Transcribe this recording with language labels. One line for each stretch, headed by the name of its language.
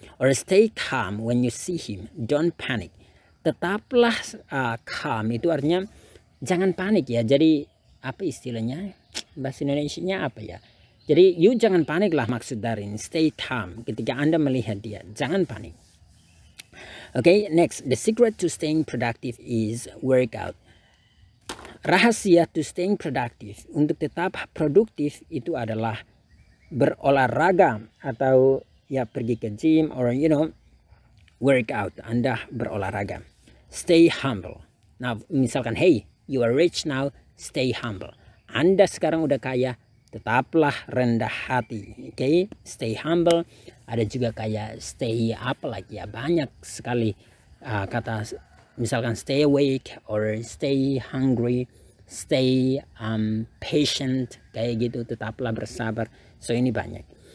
English: Or stay calm when you see him, don't panic.
Indonesian: Tetaplah calm itu artinya jangan panik ya. Jadi apa istilahnya bahasa Indonesianya apa ya? Jadi you jangan panik lah maksud dari ini. Stay calm ketika Anda melihat dia, jangan panik.
English: Okay, next, the secret to staying productive is workout.
Indonesian: Rahasia
English: to staying productive,
Indonesian: untuk tetap produktif itu adalah berolahraga atau ya pergi ke gym or workout. Anda berolahraga. Stay humble. Nah misalkan,
English: hey, you are rich now, stay humble.
Indonesian: Anda sekarang udah kaya, tetaplah rendah hati. Okay, stay humble. Ada juga kayak stay apa lagi ya, banyak sekali kata, misalkan stay awake or stay hungry, stay patient, kayak gitu, tetaplah bersabar. So ini banyak.